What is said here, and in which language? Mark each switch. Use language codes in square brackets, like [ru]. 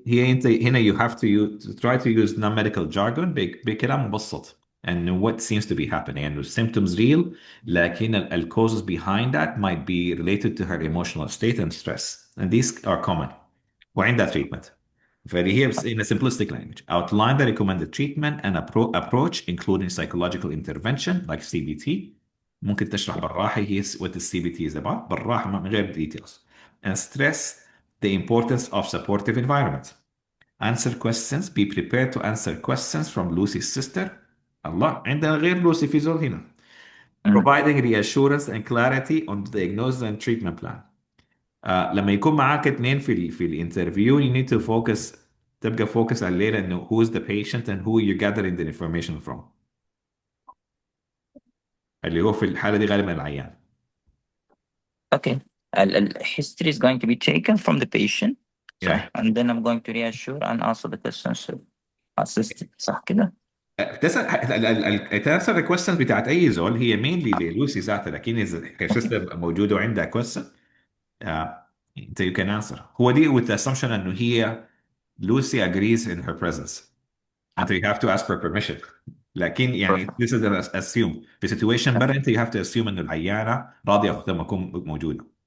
[en] هي انت هنا you have to try to use non-medical jargon [ar] بكلام مبسط [en] and what seems to be happening and the symptoms real لكن ال causes behind that might be related to her emotional state and stress, and these are common. [ar] وعندها treatment. فدي هي [en] in a simplistic language. Outline the recommended treatment and approach including psychological intervention like CBT. [ar] ممكن تشرح بالراحة هي [en] what the CBT is about [ar] بالراحة من غير details. [en] And stress the importance of supportive environment. Answer questions. Be prepared to answer questions from Lucy's sister. [ar] الله عندنا غير لوسي في زول هنا. [en] Providing reassurance and clarity on the diagnosis and treatment plan. لما يكون معاك اثنين في الانترفيو you need to focus تبقى focus [ar] على الليلة انه [en] who is the patient and who you're gathering the information from. [ar] اللي هو في الحالة دي غالبا العيان. [en] Okay. History is going to be taken from the patient. Yeah. And then I'm going to reassure and answer the questions. [ar] Assist صح كده؟ تنسى الكويستشنز بتاعت اي زول هي مينلي للوسي ذاتها لكن اذا السيستم موجوده وعندها كويستشن انت [en] you can answer. هو دي with the assumption انه هي Lucy agrees in her presence. انت you have to ask for permission. [ar] لكن يعني [en] this is an assume [ar] في situation برا انت [en] you have to assume [ar] انه العيانه راضيه لما تكون موجوده.